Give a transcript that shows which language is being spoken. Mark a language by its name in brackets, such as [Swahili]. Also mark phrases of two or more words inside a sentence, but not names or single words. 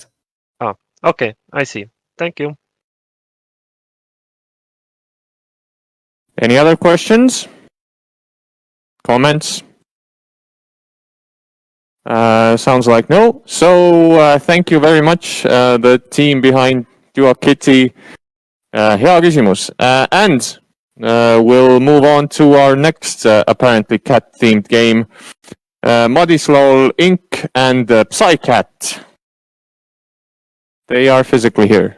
[English] Okay, I see. Thank you. Any other questions? Comments? Sounds like no. So thank you very much, the team behind DuaKitty. [Estonian] Hea küsimus. [English] And we'll move on to our next apparently cat-themed game. Madislaw Inc. and Psycat. They are physically here.